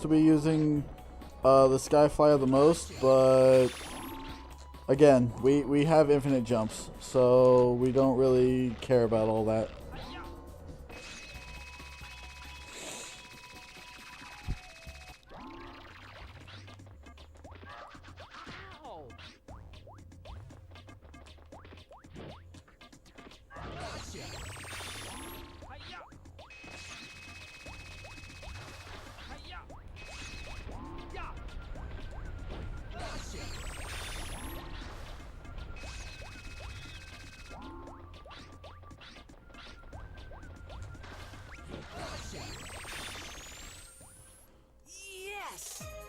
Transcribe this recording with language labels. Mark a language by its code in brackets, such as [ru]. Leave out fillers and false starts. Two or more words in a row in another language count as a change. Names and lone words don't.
[en] to be using the Skyflyer the most, but again, we have infinite jumps, so we don't really care about all that. Ow. Hi-ya. Hi-ya. Yeah. Yes.